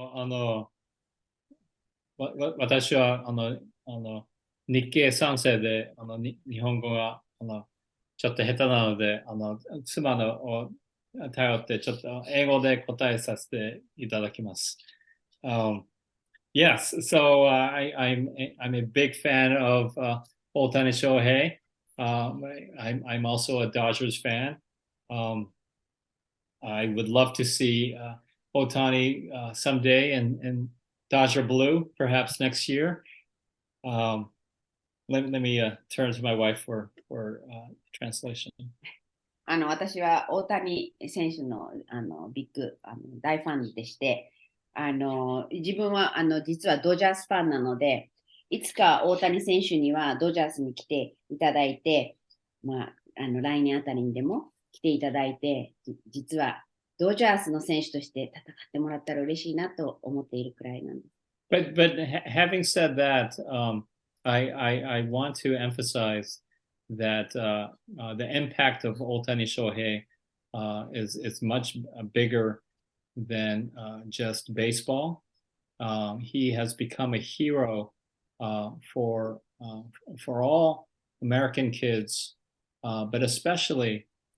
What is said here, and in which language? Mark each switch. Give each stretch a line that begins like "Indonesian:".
Japanese: 私は日系3世で日本語がちょっと下手なので妻のを頼ってちょっと英語で答えさせていただきます。
English: Yes, so I'm a big fan of Ohtani Shohei. I'm also a Dodgers fan. I would love to see Ohtani someday in Dodger blue, perhaps next year. Let me turn to my wife for translation.
Japanese: 私は大谷選手のビッグ大ファンでして、自分は実はドジャースファンなので、いつか大谷選手にはドジャースに来ていただいて、来年あたりにでも来ていただいて、実はドジャースの選手として戦ってもらったら嬉しいなと思っているくらいなんです。
English: But having said that, I want to emphasize that the impact of Ohtani Shohei is much bigger than just baseball. He has become a hero for all American kids, but especially